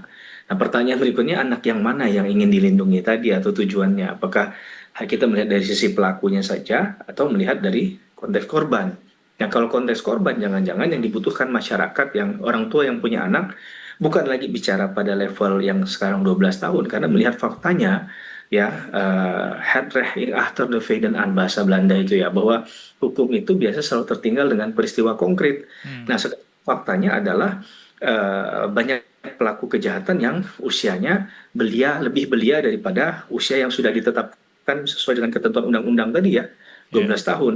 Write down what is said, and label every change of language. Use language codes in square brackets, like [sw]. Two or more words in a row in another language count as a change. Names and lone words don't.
[id] Nah, pertanyaan berikutnya anak yang mana yang ingin dilindungi tadi atau tujuannya? Apakah kita melihat dari sisi pelakunya saja atau melihat dari konteks korban? Nah, kalau konteks korban, jangan-jangan yang dibutuhkan masyarakat, yang orang tua yang punya anak, bukan lagi bicara pada level yang sekarang 12 tahun, karena melihat faktanya, ya, [nl] het recht achter de feiten aan [id] bahasa Belanda itu ya, bahwa hukum itu biasa selalu tertinggal dengan peristiwa konkret. Nah, faktanya adalah banyak pelaku kejahatan yang usianya lebih belia daripada usia yang sudah ditetapkan sesuai dengan ketentuan undang-undang tadi ya, 12 tahun.